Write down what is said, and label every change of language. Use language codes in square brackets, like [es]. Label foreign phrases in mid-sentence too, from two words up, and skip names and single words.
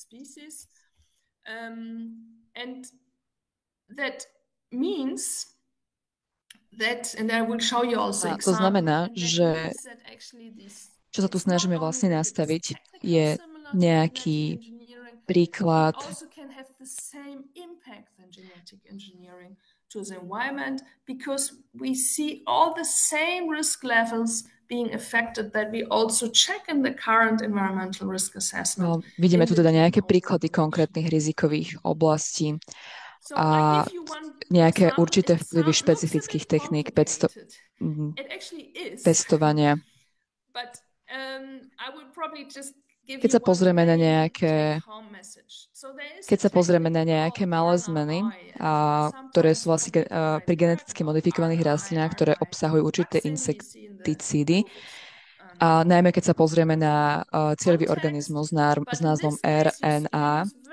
[sk] A to znamená, že čo sa tu snažíme vlastne nastaviť, je nejaký príklad [en] to the environment because we see all the same risk levels being affected that we also check in the current environmental risk assessment. [sk] No, vidíme tu teda nejaké príklady konkrétnych rizikových oblastí a nejaké určité vplyvy špecifických techník pestovania. Keď sa pozrieme na nejaké malé zmeny, ktoré sú vlastne pri geneticky modifikovaných rastlinách, ktoré obsahujú určité insekticídy, a najmä keď sa pozrieme na cieľový organizmus s názvom RNA,